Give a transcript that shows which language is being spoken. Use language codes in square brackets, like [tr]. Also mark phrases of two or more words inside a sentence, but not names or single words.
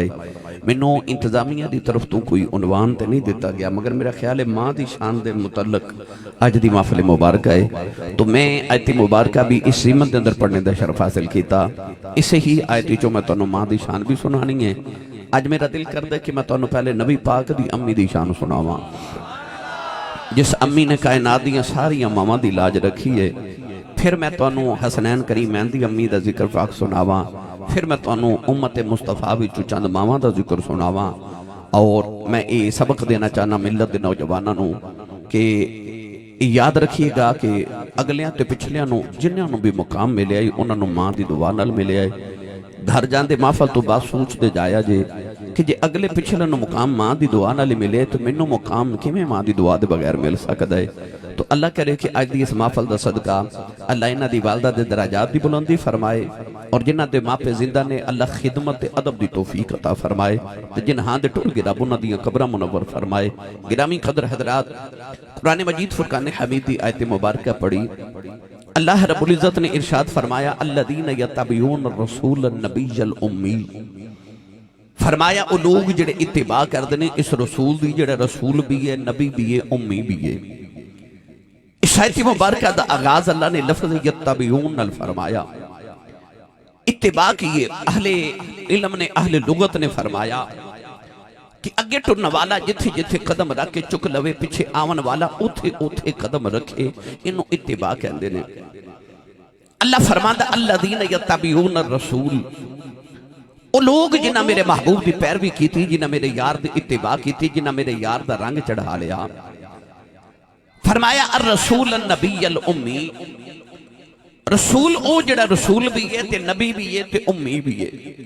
[pa] منو انتظامیہ دی طرف تو کوئی عنوان تے نہیں دیتا گیا مگر میرا خیال ہے ماں دی شان دے متعلق آج دی محفل مبارکہ ہے تو میں آیت مبارکہ بھی اس سیمت دے اندر پڑھنے دا شرف حاصل کیتا اسے ہی آیتی چو میں تانوں ماں دی شان بھی سنانی ہے۔ آج میرا دل کر دے کہ میں تانوں پہلے نبی پاک دی امی دی شان سناواں جس امی نے کائنات دیاں ساری اماماں دی لاج رکھی ہے پھر میں تانوں حسنین کریمین دی امی دا ذکر پاک سناواں پھر میں تانوں امت مصطفیٰ بھی چند ماواں دا ذکر سناواں اور میں یہ سبق دینا چاہنا ملت دے نوجواناں نو کہ یاد رکھیے گا کہ اگلیاں تے پچھلیاں نو جنہاں نو بھی مقام ملے آئی انہاں نو ماں دی دعا نال ملے آئے گھر جاندے محفل تو بات سوچ دے جایا جے کہ جے اگلے پچھلے نو مقام ماں دی دعا نال ملے تو منو مقام کیویں ماں دی دعا دے بغیر مل سکدا ہے تو اللہ کرے کہ آج دی اس محفل دا صدقہ اللہ انہاں دی والدہ دے درجات دی بلندی فرمائے اور جنہاں دے ماں پہ زندہ نے اللہ خدمت تے ادب دی توفیق عطا فرمائے تے جنہاں دے ٹول گرا انہاں دیاں قبراں منور فرمائے۔ گرامی قدر حضرات قرآن مجید فرقان حمید دی آیت مبارکہ پڑھی اللہ رب العزت نے ارشاد فرمایا [ar] الذین یتبعون الرسول النبی الامی [pa] فرمایا وہ لوگ جڑے اتباع کردے نے اس رسول دی، جڑا رسول بھی ہے، نبی بھی ہے، امی بھی ہے۔ اس آیت مبارکہ دا آغاز اللہ نے لفظ یتبعون نال فرمایا۔ اتباع کیے اہل علم نے، اہل لغت نے فرمایا کہ اگے ٹرن والا جتھے جتھے قدم رکھ کے چک لوے، پیچھے آون والا اوتھے اوتھے قدم رکھے، انہوں اتباع کہندے نے۔ اللہ فرماندا [ar] الذین یتبعون الرسول، [pa] وہ لوگ جنہاں میرے محبوب دی پیروی کی تھی، جنہاں میرے یار دی اتباع کی تھی، جنہاں میرے یار دا رنگ چڑھا لیا۔ فرمایا [ar] الرسول النبی الامی، [pa] رسول او جڑا رسول بھی ہے تے نبی بھی ہے تے امی بھی ہے۔